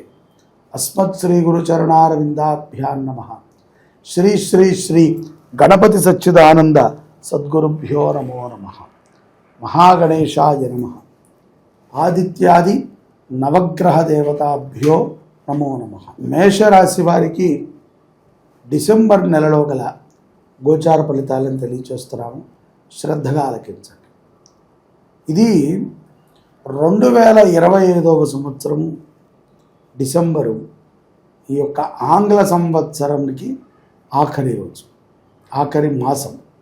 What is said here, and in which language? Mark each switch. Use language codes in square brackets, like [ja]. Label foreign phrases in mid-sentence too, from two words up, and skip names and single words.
[sa] अस्मत् श्री गुरुचरणारविंदाभ्यां नमः। श्री श्री श्री गणपति सच्चिदानंद सद्गुरुभ्यो नमो नमः। महागणेशाय नमः। आदित्यादि नवग्रह देवताभ्यो नमो नमः। [te] మేష రాశి వారికి డిసెంబర్ నెలలో గల గోచార ఫలితాలను తెలియజేస్తున్నాము, శ్రద్ధగా ఆలకించండి. ఇది 2025వ సంవత్సరం డిసెంబరు ఈ యొక్క ఆంగ్ల సంవత్సరానికి ఆఖరి రోజు, ఆఖరి మాసం.